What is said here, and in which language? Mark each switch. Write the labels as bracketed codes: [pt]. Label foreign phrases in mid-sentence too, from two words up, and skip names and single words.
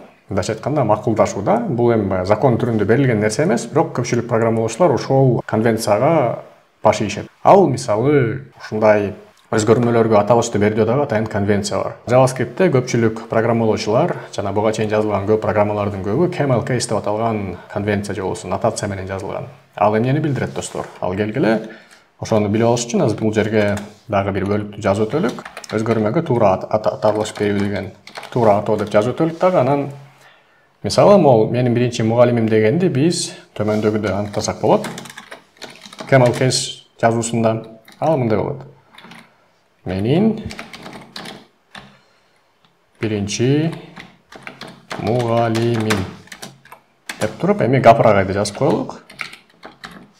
[ky] Мындайча айтканда, макулдашуу да. Бул эми закон түрүндө берилген нерсе эмес, бирок көпчүлүк программалоочулар ошол конвенцияга баш ийишет. Ал мисалы ушундай өзгөрмөлөргө аталышты берүүдө дагы атайын конвенция бар. JavaScript'те көпчүлүк программалоочулар, жана буга чейин жазылган көп программалардын көбү [en] camel case [ky] деп аталган конвенция же болбосо нотация менен жазылган. Ал эмнени билдирет достор? Ал келгиле ошону билип алыш үчүн азыр бул жерге дагы бир бөлүктү жазып өтөлүк. Өзгөрмөгө туура аталыш берүү деген туура атоо деп жазып өтөлүк дагы. Анан мисалы могу менин биринчи мугалимим дегенди биз төмөндөгүдөй аныктасак болот. [en] Camel case [ky] жазуусунда ал мындай болот. Менин биринчи мугалимим деп туруп, эми гапырагайды жазып коелук.